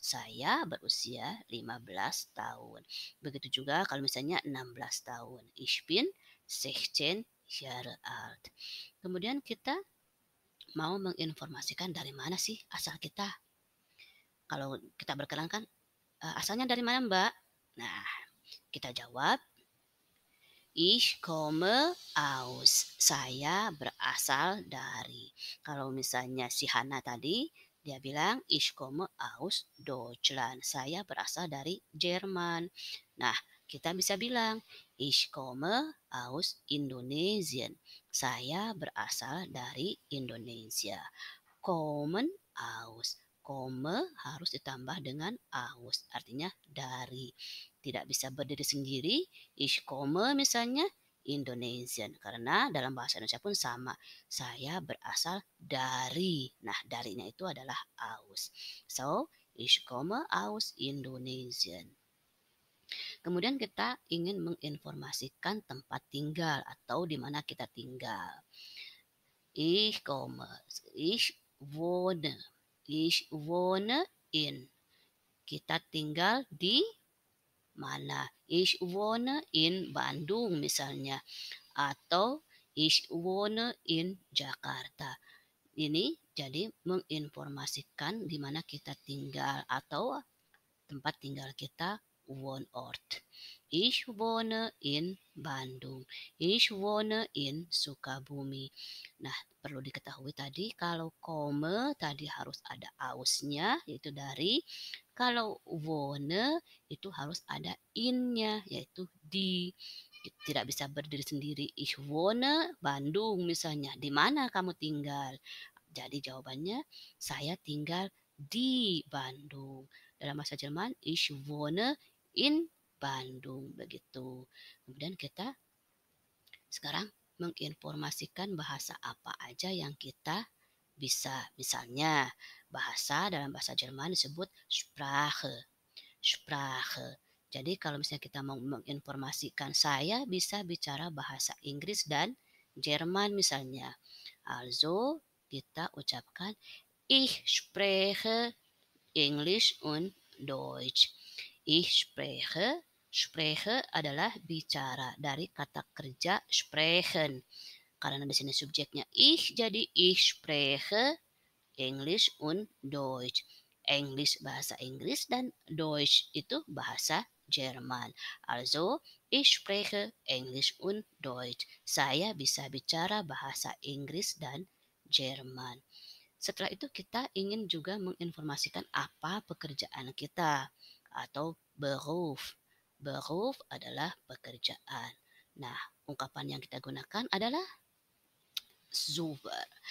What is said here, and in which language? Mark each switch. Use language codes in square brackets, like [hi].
[id] Saya berusia 15 tahun. Begitu juga kalau misalnya 16 tahun. [de] Ich bin 16 Jahre alt. [id] Kemudian kita mau menginformasikan dari mana sih asal kita. Kalau kita berkenalan kan, asalnya dari mana Mbak? Nah, kita jawab, [de] ich komme aus. [id] Saya berasal dari. Kalau misalnya si Hana tadi, dia bilang, [de] ich komme aus Deutschland. [id] Saya berasal dari Jerman. Nah, kita bisa bilang, [de] ich komme aus Indonesien. [id] Saya berasal dari Indonesia. [de] Kommen aus. [id] kome harus ditambah dengan aus, artinya dari. Tidak bisa berdiri sendiri. [de] Ich komme [id] misalnya Indonesian, karena dalam bahasa Indonesia pun sama. Saya berasal dari. Nah, darinya itu adalah aus. [de] So, ich komme aus Indonesian. [id] Kemudian kita ingin menginformasikan tempat tinggal atau di mana kita tinggal. [de] Ich komme, ich wohne, ich wohne in. [id] Kita tinggal di mana? [de] Ich wohne in Bandung [id] misalnya, atau [de] ich wohne in Jakarta. [id] Ini jadi menginformasikan di mana kita tinggal atau tempat tinggal kita, Wohnort. [de] Ich wohne in Bandung. Ich wohne in Sukabumi. [id] Nah, perlu diketahui tadi kalau komme tadi harus ada ausnya, yaitu dari. Kalau wohne itu harus ada innya, yaitu di. Tidak bisa berdiri sendiri. [de] Ich wohne Bandung misalnya. [id] Di mana kamu tinggal? Jadi jawabannya saya tinggal di Bandung. Dalam bahasa Jerman, [de] ich wohne in Bandung. [id] Begitu. Kemudian kita sekarang menginformasikan bahasa apa aja yang kita bisa. Misalnya, bahasa dalam bahasa Jerman disebut Sprache. Sprache. Jadi kalau misalnya kita mau menginformasikan saya bisa bicara bahasa Inggris dan Jerman misalnya. [de] Also, [id] kita ucapkan [de] ich spreche English und Deutsch. Ich spreche. [id] Spreche adalah bicara dari kata kerja sprechen. Karena di sini subjeknya ich, jadi [de] ich spreche English und Deutsch. [id] English bahasa Inggris dan Deutsch itu bahasa Jerman. [de] Also, ich spreche English und Deutsch. [id] Saya bisa bicara bahasa Inggris dan Jerman. Setelah itu kita ingin juga menginformasikan apa pekerjaan kita atau Beruf. Beruf adalah pekerjaan. Nah, ungkapan yang kita gunakan adalah super.